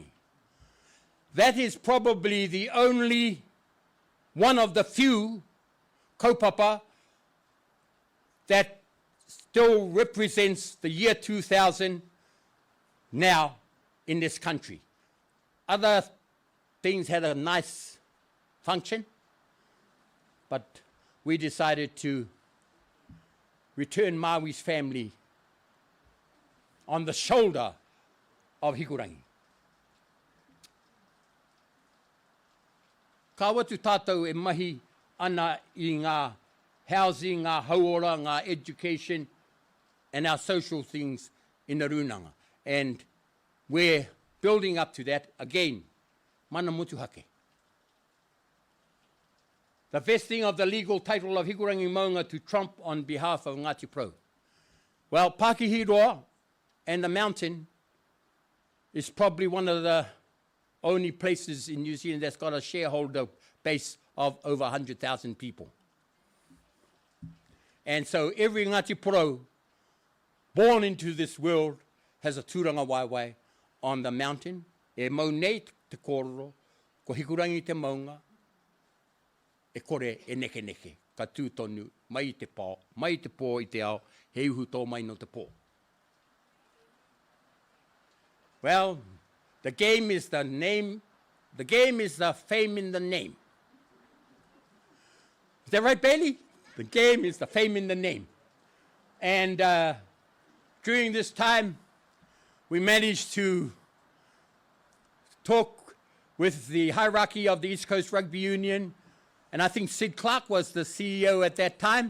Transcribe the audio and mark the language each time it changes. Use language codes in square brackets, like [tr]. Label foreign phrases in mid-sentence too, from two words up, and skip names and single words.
[en] That is probably the only one of the few kaupapa that still represents the year 2000 now in this country. Other things had a nice function, but we decided to return Maui's family on the shoulder of Hikurangi. [mi] Ka watu tātou e mahi ana I ngā housing, ngā hauora, ngā education, [en] and our social things in the Runanga. And we're building up to that again. [mi] Mana motuhake. [en] The vesting of the legal title of Hikurangi Maunga to Trump on behalf of Ngati Porou. Well, Pakihiroa and the mountain is probably one of the only places in New Zealand that's got a shareholder base of over 100,000 people. And so every Ngati Porou born into this world has a [mi] tūranga waiwai [en] on the mountain. [mi] E mau nei te kōrero, ko hikurangi te maunga, e kore e neke neke, ka tūtonu, mai te pō i te ao, he uhu tō mai no te pō. [en] Well, the game is the name, the game is the fame in the name. Is that right, Bailey? The game is the fame in the name. And during this time, we managed to talk with the hierarchy of the East Coast Rugby Union, and I think Sid Clark was the CEO at that time.